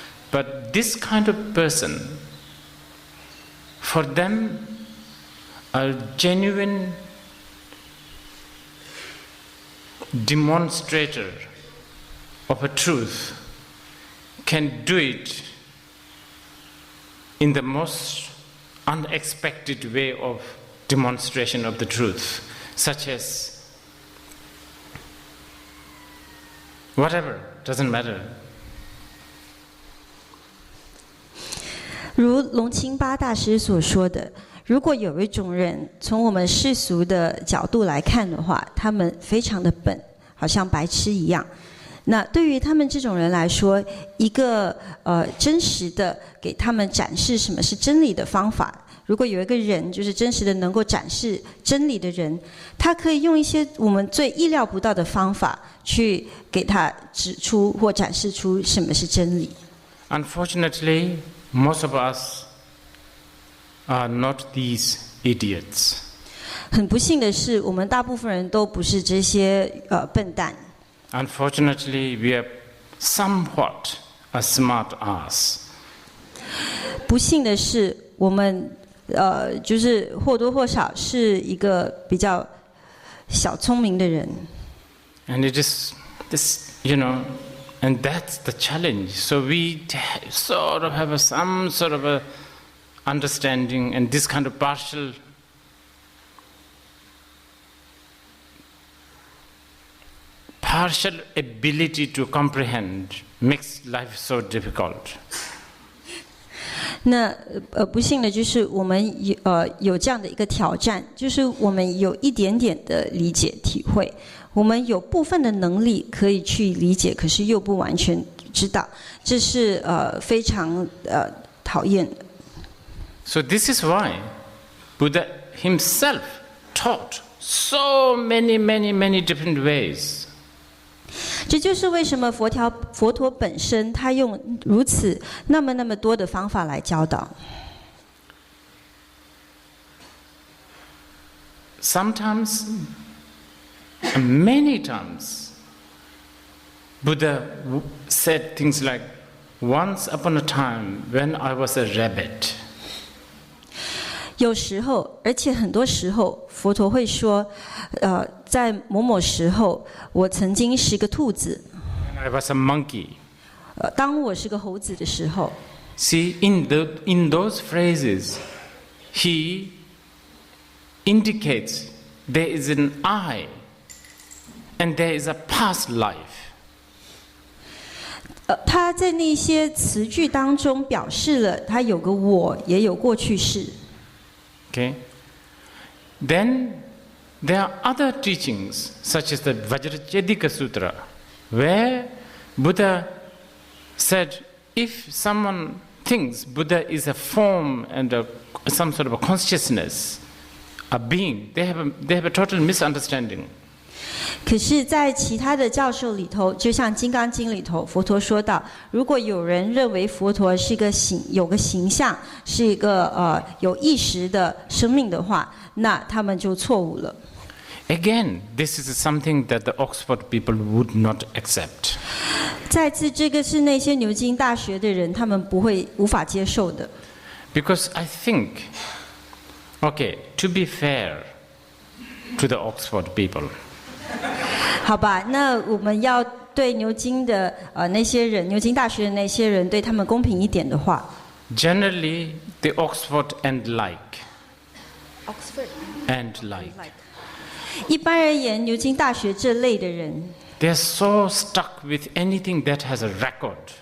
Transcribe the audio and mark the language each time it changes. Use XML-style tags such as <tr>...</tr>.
<en>But this kind of person, for them, a genuine demonstrator of a truth can do it in the most unexpected way of demonstration of the truth, such as whatever, doesn't matter.</en> <zh>如龙清巴大师所说的，如果有一种人从我们世俗的角度来看的话，他们非常的笨，好像白痴一样。那对于他们这种人来说，一个真实的给他们展示什么是真理的方法，如果有一个人就是真实的能够展示真理的人，他可以用一些我们最意料不到的方法去给他指出或展示出什么是真理。</zh> <en>Unfortunately, most of us are not these idiots.</en> <zh>很不幸的是，我们大部分人都不是这些笨蛋。</zh> <en>Unfortunately, we are somewhat a smart ass.</en> <zh>不幸的是，我们就是或多或少是一个比较小聪明的人。</zh> <en>And it is this, and that's the challenge. So we sort of have some sort of a understanding, and this kind of partial ability to comprehend makes life so difficult.</en> <zh>那不幸的就是我们有这样的一个挑战，就是我们有一点点的理解体会，我们有部分的能力可以去理解，可是又不完全知道，这是非常讨厌的。</zh> <en>So this is why Buddha himself taught so many different ways.</en> <zh>这就是为什么佛陀本身他用如此那么多的方法来教导。</zh> <en>Sometimes, many times, Buddha said things like, "Once upon a time, when I was a rabbit."</en> <zh>有时候，而且很多时候，佛陀会说，在某时候，我曾经是个兔子。</zh> <en>When I was a monkey.</en> <zh>当我是个猴子的时候。</zh> <en>See, in those phrases, he indicates there is an I, and there is a past life.</en> <zh>他在那些词句当中表示了，他有个我，也有过去式。</zh> <en>Okay, Then there are other teachings, such as the Vajracchedika Sutra, where Buddha said, if someone thinks Buddha is a form and some sort of a consciousness, a being, they have a total misunderstanding.</en> <zh>可是，在其他的教授里头，就像《金刚经》里头，佛陀说到，如果有人认为佛陀是个有个形象，是一个有意识的生命的话，那他们就错误了。</zh> <en>Again, this is something that the Oxford people would not accept.</en> <zh>再次，这个是那些牛津大学的人，他们无法接受的。</zh> <en>Because I think, okay, to be fair to the Oxford people.</en> <zh>好吧，那我们要对牛津的那些人，牛津大学的那些人，对他们公平一点的话。</zh> <en>Generally, the Oxford and like. Oxford and like.</en> <zh>一般而言，牛津大学这类的人</zh> <en>，they are so stuck with anything that has a record.</en>